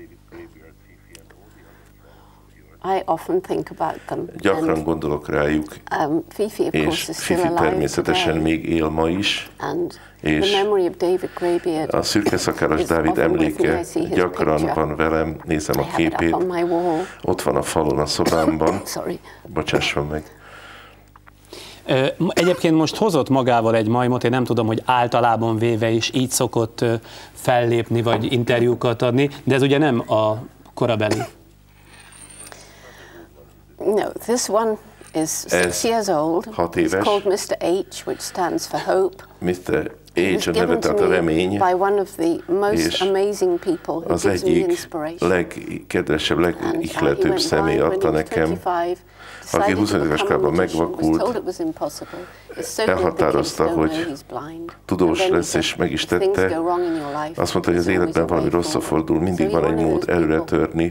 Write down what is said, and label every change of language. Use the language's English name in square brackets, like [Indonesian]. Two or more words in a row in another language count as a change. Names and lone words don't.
[Hungarian] Gyakran gondolok rájuk, és Fifi természetesen még él ma is, és a szürke szakállas Dávid emléke gyakran van velem, nézem a képét, ott van a falon a szobámban, bocsásson meg. Egyébként most hozott magával egy majmot, én nem tudom, hogy általában véve is így szokott fellépni, vagy interjúkat adni, de ez ugye nem a korabeli. [English] No, this one is 6 years old. [Hungarian] 6 éves. [English] It's called Mr. H, which stands for hope. [Hungarian] Mr. H a neve, tehát a remény, [English] by one of the most amazing people who [Hungarian] az [English] gives me [Hungarian] egyik [English] inspiration. [Hungarian] legkedvesebb, legihletőbb személy adta nekem, aki 25 éves korában megvakult, elhatározta, hogy tudós lesz, és meg is tette. Azt mondta, hogy az életben valami rosszra fordul, mindig van egy mód előre törni.